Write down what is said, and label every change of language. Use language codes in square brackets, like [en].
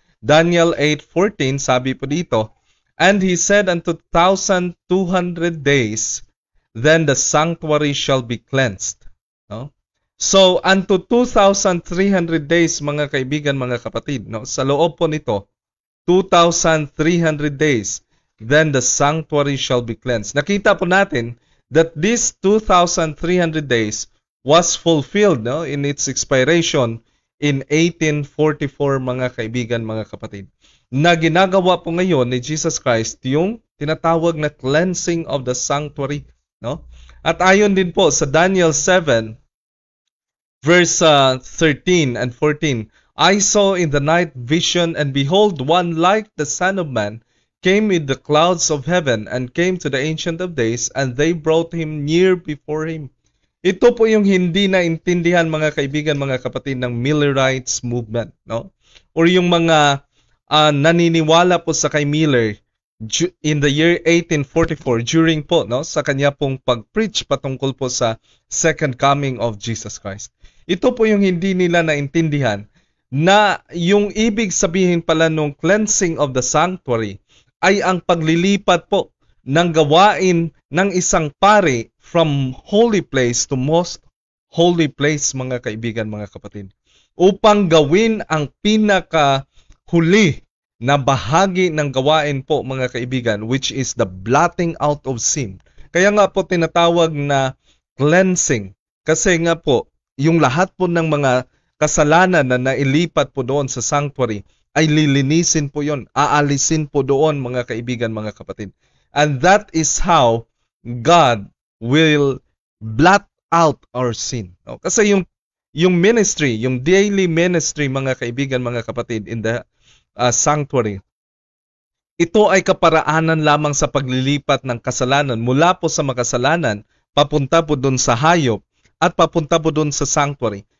[en] Daniel 8:14 [tl] sabi po dito, [en] and he said unto 1,200 days, then the sanctuary shall be cleansed, no? [tl] So unto 2,300 days mga kaibigan, mga kapatid, no? Sa loob po nito 2,300 days, [en] then the sanctuary shall be cleansed. [tl] Nakita po natin [en] that this 2,300 days was fulfilled, [tl] no, [en] in its expiration in 1844 [tl] mga kaibigan, mga kapatid. Na ginagawa po ngayon ni Jesus Christ yung tinatawag na cleansing of the sanctuary, no? At ayon din po sa [en] Daniel 7 verse 13 and 14, I saw in the night vision, and behold, one like the Son of Man came with the clouds of heaven and came to the Ancient of Days, and they brought him near before him. [tl] Ito po yung hindi naintindihan mga kaibigan, mga kapatid ng Millerites movement, no? Or yung mga naniniwala po sa kay Miller [en] in the year 1844 [tl] during po sa kanya pong pag-preach patungkol po sa second coming of Jesus Christ. Ito po yung hindi nila naintindihan na yung ibig sabihin pala nung cleansing of the sanctuary ay ang paglilipat po ng gawain ng isang pari [en] from holy place to most holy place, [tl] mga kaibigan, mga kapatid, upang gawin ang pinakahuli na bahagi ng gawain po, mga kaibigan, [en] which is the blotting out of sin. [tl] Kaya nga po tinatawag na cleansing. Kasi nga po, yung lahat po ng mga kasalanan na nailipat po doon sa sanctuary ay lilinisin po yon, aalisin po doon, mga kaibigan, mga kapatid. [en] And that is how God will blot out our sin. [tl] No? Kasi yung ministry, yung daily ministry, mga kaibigan, mga kapatid, in the sanctuary, ito ay kaparaanan lamang sa paglilipat ng kasalanan mula po sa makasalanan papunta po doon sa hayop at papunta po doon sa sanctuary.